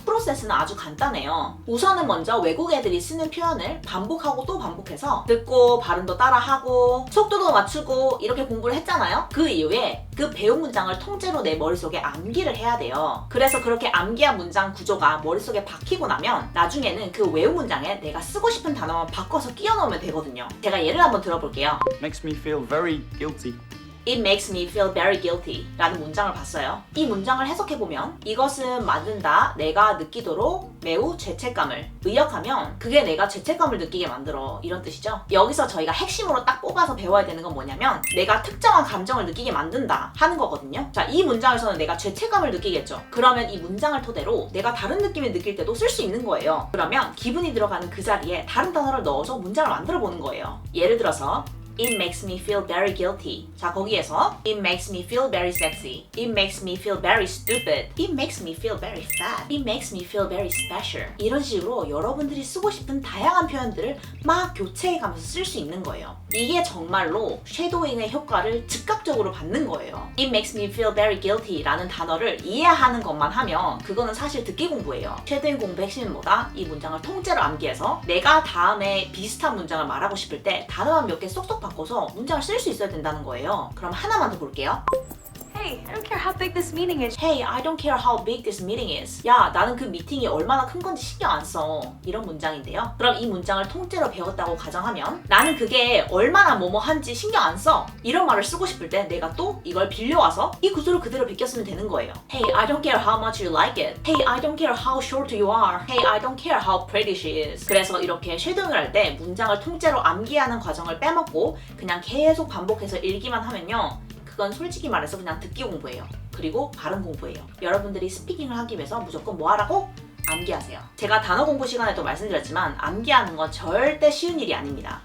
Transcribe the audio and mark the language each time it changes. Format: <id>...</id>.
<ko>프로세스는 아주 간단해요. 우선은 먼저 외국 애들이 쓰는 표현을 반복하고 또 반복해서 듣고 발음도 따라하고 속도도 맞추고 이렇게 공부를 했잖아요. 그 이후에 그 배운 문장을 통째로 내 머릿속에 암기를 해야 돼요. 그래서 그렇게 암기한 문장 구조가 머릿속에 박히고 나면 나중에는 그 외운 문장에 내가 쓰고 싶은 단어만 바꿔서 끼워 넣으면 되거든요. 제가 예를 한번 들어볼게요.</ko> <en>Makes me feel very guilty. It makes me feel very guilty</en> <ko>라는 문장을 봤어요. 이 문장을 해석해보면 이것은 만든다 내가 느끼도록 매우 죄책감을 의역하면 그게 내가 죄책감을 느끼게 만들어 이런 뜻이죠. 여기서 저희가 핵심으로 딱 뽑아서 배워야 되는 건 뭐냐면 내가 특정한 감정을 느끼게 만든다 하는 거거든요. 자, 이 문장에서는 내가 죄책감을 느끼겠죠. 그러면 이 문장을 토대로 내가 다른 느낌을 느낄 때도 쓸 수 있는 거예요. 그러면 기분이 들어가는 그 자리에 다른 단어를 넣어서 문장을 만들어 보는 거예요. 예를 들어서</ko> <en>It makes me feel very guilty.</en> <ko>자, 거기에서</ko> <en>It makes me feel very sexy. It makes me feel very stupid. It makes me feel very fat. It makes me feel very special.</en> <ko>이런 식으로 여러분들이 쓰고 싶은 다양한 표현들을 막 교체해가면서 쓸 수 있는 거예요. 이게 정말로 쉐도잉의 효과를 즉각적으로 받는 거예요.</ko> <en>It makes me feel very guilty</en> <ko>라는 단어를 이해하는 것만 하면 그거는 사실 듣기 공부예요. 쉐도잉 공부 핵심은 뭐다? 이 문장을 통째로 암기해서 내가 다음에 비슷한 문장을 말하고 싶을 때 단어만 몇 개 쏙쏙 바꿔서 문장을 쓸 수 있어야 된다는 거예요. 그럼 하나만 더 볼게요.</ko> <en>Hey, I don't care how big this meeting is. Hey, I don't care how big this meeting is.</en> <ko>야, 나는 그 미팅이 얼마나 큰 건지 신경 안 써. 이런 문장인데요. 그럼 이 문장을 통째로 배웠다고 가정하면 나는 그게 얼마나 뭐뭐한지 신경 안 써. 이런 말을 쓰고 싶을 때 내가 또 이걸 빌려와서 이 구조를 그대로 베꼈으면 되는 거예요.</ko> <en>Hey, I don't care how much you like it. Hey, I don't care how short you are. Hey, I don't care how pretty she is.</en> <ko>그래서 이렇게 쉐도잉을 할 때 문장을 통째로 암기하는 과정을 빼먹고 그냥 계속 반복해서 읽기만 하면요. 그건 솔직히 말해서 그냥 듣기 공부예요. 그리고 발음 공부예요. 여러분들이 스피킹을 하기 위해서 무조건 뭐 하라고? 암기하세요. 제가 단어 공부 시간에도 말씀드렸지만 암기하는 건 절대 쉬운 일이 아닙니다.</ko>